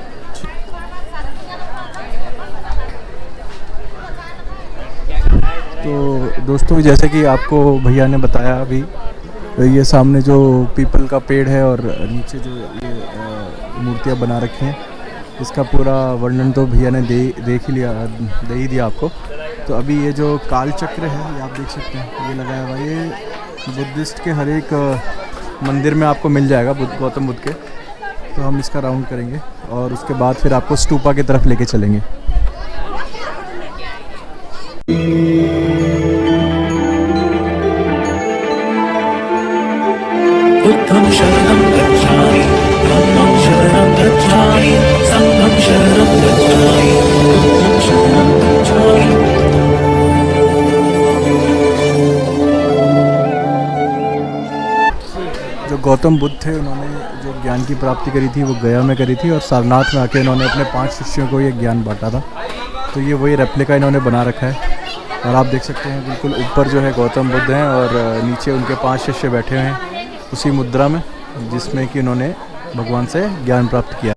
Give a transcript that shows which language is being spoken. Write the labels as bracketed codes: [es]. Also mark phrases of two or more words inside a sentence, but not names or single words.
[hi] तो दोस्तों जैसे कि आपको भैया ने बताया अभी, ये सामने जो पीपल का पेड़ है और नीचे जो ये मूर्तियाँ बना रखी हैं, इसका पूरा वर्णन तो भैया ने दे ही दिया आपको। तो अभी ये जो काल चक्र है, ये आप देख सकते हैं, ये लगाया हुआ, ये बुद्धिस्ट के हर एक मंदिर में आपको मिल जाएगा, गौतम बुद्ध के। तो हम इसका राउंड करेंगे और उसके बाद फिर आपको स्तूपा की तरफ लेके चलेंगे। [pi] बुद्धं शरणं गच्छामि, धम्मं शरणं गच्छामि, संघं शरणं गच्छामि, बुद्धं शरणं गच्छामि। [hi] जो गौतम बुद्ध थे, उन्होंने जो ज्ञान की प्राप्ति करी थी वो गया में करी थी, और सारनाथ में आके इन्होंने अपने 5 शिष्यों को ये ज्ञान बांटा था। तो ये वही रेप्लिका इन्होंने बना रखा है, और आप देख सकते हैं बिल्कुल ऊपर जो है गौतम बुद्ध हैं और नीचे उनके 5 शिष्य बैठे हुए हैं उसी मुद्रा में, जिसमें कि उन्होंने भगवान से ज्ञान प्राप्त किया।